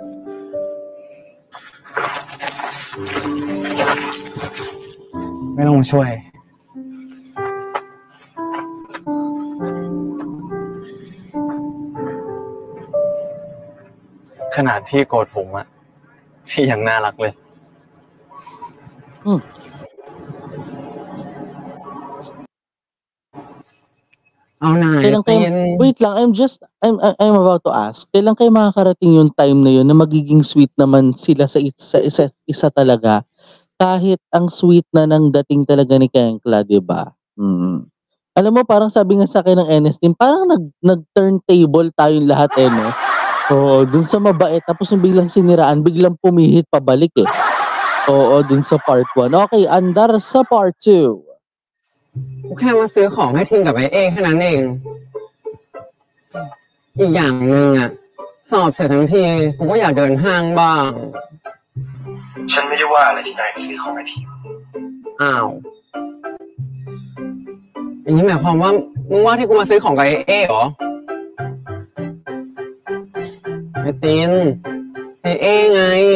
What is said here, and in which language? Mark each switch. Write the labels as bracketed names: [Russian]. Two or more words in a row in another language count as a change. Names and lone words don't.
[Thai] ไม่ต้องมาช่วยขนาดพี่โกรธผมอ่ะพี่ยังน่ารักเลย เอาหน่า [Filipino] Kailan kayo, wait lang, [English] I'm about to ask. [Filipino] Kailan kayo makakarating yung time na yun na magiging sweet naman sila sa isa talaga? Kahit ang sweet na ng dating talaga ni Kengkla, di ba? Alam mo, parang sabi nga sa akin ng NS team, parang nag-turntable tayong lahat no? Oo, dun sa mabait, tapos yung biglang siniraan, biglang pumihit pabalik Oo, dun sa part 1. Okay, andar sa part 2. [Thai] กูแค่มาซื้อของให้ทิมกับไอ้เอแค่นั้นเอง อีกอย่างหนึ่งอ่ะสอบเสร็จทั้งทีกูก็อยากเดินห้างบ้าง ฉันไม่ได้ว่าอะไรที่นายซื้อของไอที อ้าวอย่างนี้หมายความว่ามึงว่าที่กูมาซื้อของกับไอ้เอเหรอไอ้ตินไอ้เอไง